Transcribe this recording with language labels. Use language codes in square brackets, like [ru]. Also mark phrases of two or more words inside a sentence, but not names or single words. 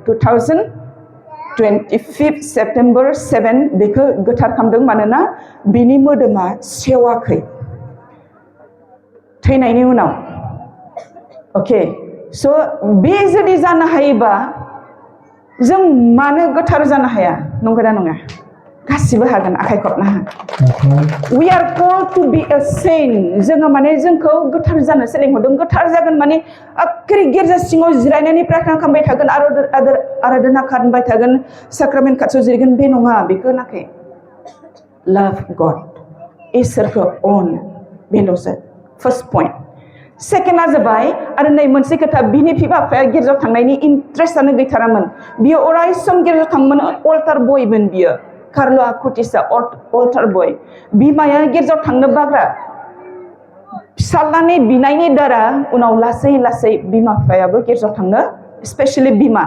[brx] 2025 सेप्टेम्बर 7 बेखौ गोथार खालामदों मानोना बिनि मोदोमा सेवाखै थैनायनि उनाव अके स' बे जुदि जानो हायोबा जों मानो गोथार जानो हाया नंगौना नङा गासिबो हागोन आखाइ खबना हो [en] we are called to be a saint [brx] जोङो माने जोंखौ गोथार जानो सोलोंहरदों गोथार जागोन माने आखिरि गिर्जा सिङाव जिरायनानै प्रार्थना खालामबाय थागोन आराधना खालामबाय थागोन साक्रामेन्ट खाथियाव जिरायगोन बे नङा बेखौ नाखै [en] love God [brx] इसोरखौ अन बेल'सो [en] first point [brx] सेकेन्डआ जाबाय आरो नै मोनसे खोथा बिनि बिमा बिफाया गिर्जायाव थांनायनि इन्ट्रेस्टआनो गैथारामोन बियो अराय सम गिर्जायाव थाङोमोन अल्टार बयमोन बियो कार्ल' आकुटिसआ [en] altar boy [brx] बिमाया गिर्जायाव थांनो बाग्रा फिसालानि बिनायनि दारा उनाव लासै लासै बिमा बिफायाबो गिर्जायाव थांनो स्पेसियेलि बिमा